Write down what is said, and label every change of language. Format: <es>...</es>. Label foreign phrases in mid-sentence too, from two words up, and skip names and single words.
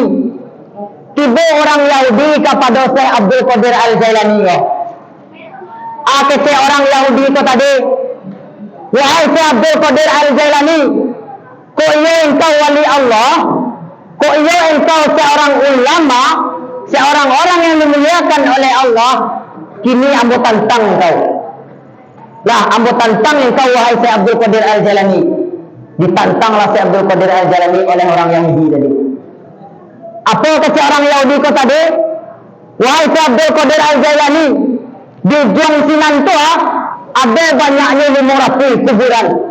<id>Tiba orang Yahudi kepada Syekh Abdul Qadir Al-Jailani. Kecek orang Yahudi itu tadi, wahai Syekh Abdul Qadir Al-Jailani, kok ia engkau wali Allah, kok ia engkau seorang ulama, seorang orang yang dimuliakan oleh Allah,</id> <min>kini ambo tantang engkau. Lah, ambo tantang engkau wahai Syekh Abdul Qadir Al-Jailani.</min> <id>Ditantanglah Syekh Abdul Qadir Al-Jailani oleh orang Yahudi tadi. Apa kata orang Yahudi kau tadi? Wahai Syekh Abdul Qadir Al-Jailani, di Jongsinan tu ada banyaknya 500 kuburan.</id>